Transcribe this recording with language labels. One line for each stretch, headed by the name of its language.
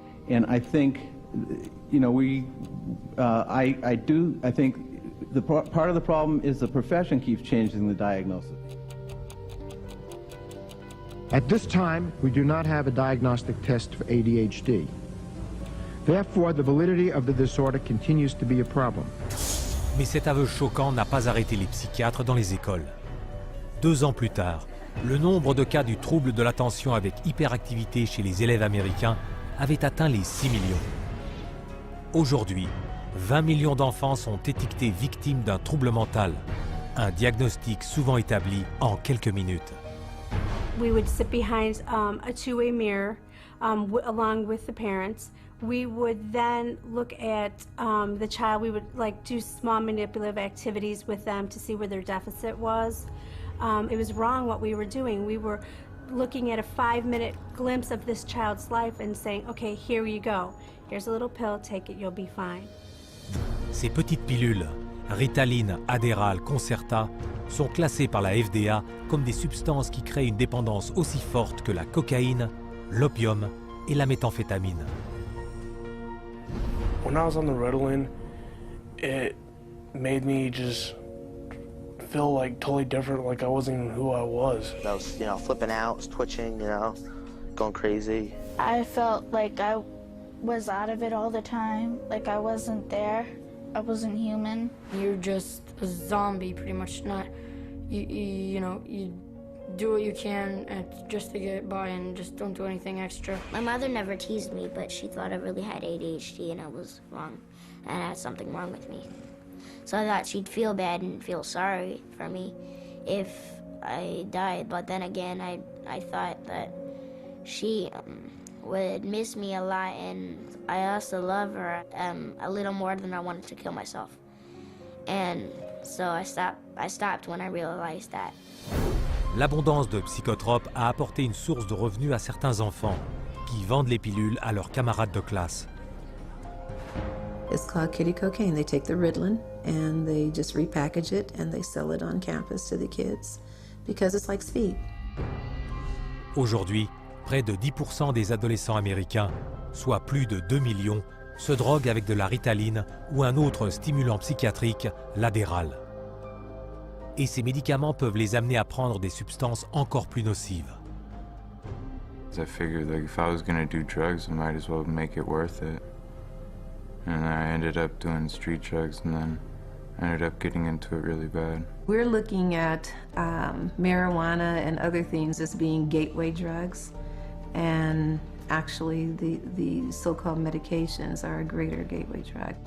English: And I think, I think part of the problem is the profession keeps changing the diagnosis. At this time, we do not have a diagnostic test for ADHD. Therefore, the validity of the disorder continues to be a problem.
French: Mais cet aveu choquant n'a pas arrêté les psychiatres dans les écoles. 2 ans plus tard, le nombre de cas du trouble de l'attention avec hyperactivité chez les élèves américains avait atteint les 6 millions. Aujourd'hui, 20 millions d'enfants sont étiquetés victimes d'un trouble mental, un diagnostic souvent établi en quelques minutes.
English: We would sit behind a two-way mirror along with the parents. We would then look at the child. We would do small manipulative activities with them to see where their deficit was. It was wrong what we were doing. We were looking at a 5-minute glimpse of this child's life and saying, okay, here you go. Here's a little pill, take it, you'll be fine.
French: Ces petites pilules, Ritaline, Adderall, Concerta, sont classées par la FDA comme des substances qui créent une dépendance aussi forte que la cocaïne, l'opium et la méthamphétamine.
English: When I was on the Ritalin, it made me just feel totally different, like I wasn't who I was. I was, flipping out, was twitching, going crazy. I felt like I was out of it all the time, like I wasn't there. I wasn't human. You're just a zombie, pretty much. You do what you can just to get by and just don't do anything extra. My mother never teased me, but she thought I really had ADHD and I was wrong. And I had something wrong with me. So I thought she'd feel bad and feel sorry for me if I died. But then again, I thought that she would miss me a lot, and I also love her a little more than I wanted to kill myself. And so I stopped when I realized that.
French: L'abondance de psychotropes a apporté une source de revenus à certains enfants qui vendent les pilules à leurs camarades de classe.
English: It's called kitty cocaine. They take the Ritalin and they just repackage it and they sell it on campus to the kids because it's like speed.
French: Aujourd'hui, près de 10% des adolescents américains, soit plus de 2 millions, se droguent avec de la Ritaline ou un autre stimulant psychiatrique, l'Adderall. Et ces médicaments peuvent les amener à prendre des substances encore plus nocives.
English: I figured if I was gonna do drugs, I might as well make it worth it. And I ended up doing street drugs, and then ended up getting into it really bad. We're looking at marijuana and other things as being gateway drugs, and actually the so-called medications are a greater gateway drug.